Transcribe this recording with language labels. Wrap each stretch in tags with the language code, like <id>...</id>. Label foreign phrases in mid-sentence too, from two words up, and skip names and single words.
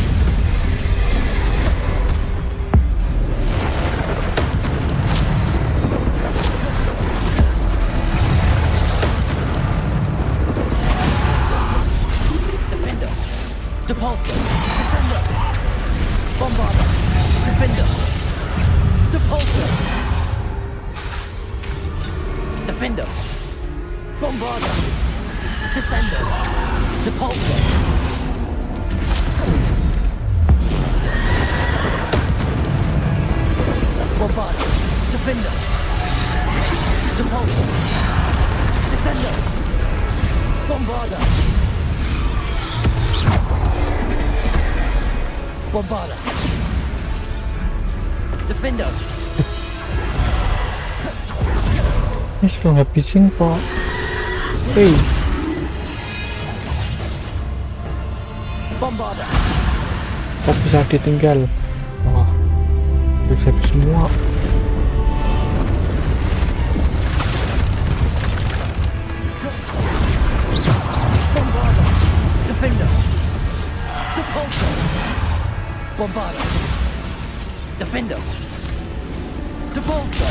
<id>Defender. Depulso. Descender. Bombarda. Defender. Depulso. Defender. Bombarda. Descender. Depulso. Bombarda. Defender. Depulso. Descender. Bombarda. Bombarda. Defender. Ini suruh ngabisin kok. Hey. Bombarda. Kok bisa ditinggal? Wah, bisa semua. Bombarda. Defender. Depulso. Bombarda. Defender. Depulso.</id>